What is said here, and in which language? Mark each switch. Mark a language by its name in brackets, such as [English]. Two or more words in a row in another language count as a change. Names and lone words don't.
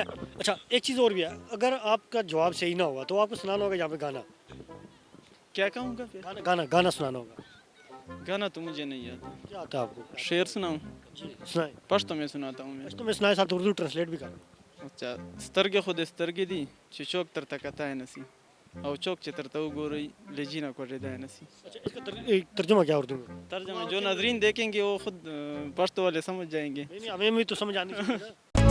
[Urdu] اچھا، ایک چیز اور بھی ہے، اگر آپ کا جواب صحیح نہ ہوا تو آپ کو سنانا ہوگا یہاں پے گانا. کیا کہوں گا پھر? گانا سنانا ہوگا. گانا تو مجھے نہیں آتا. کیا آتا ہے آپ کو? شعر سناؤں? جی سنائے. پشتو میں سناتا ہوں میں. تو میں سنائے، ساتھ اردو ٹرانسلیٹ بھی کر. اچھا, [Pashto] سترګې خو د سترګې دي چې چوک تر تکتای نسی او چوک چې تر ته وګوري لجی نه کوټېدای نسی. [Urdu] اچھا، اس کا ترجمہ کیا اردو میں? ترجمہ جو ناظرین دیکھیں گے وہ خود پشتو والے سمجھ جائیں گے. نہیں، ہمیں بھی تو سمجھ آنی چاہیے نا.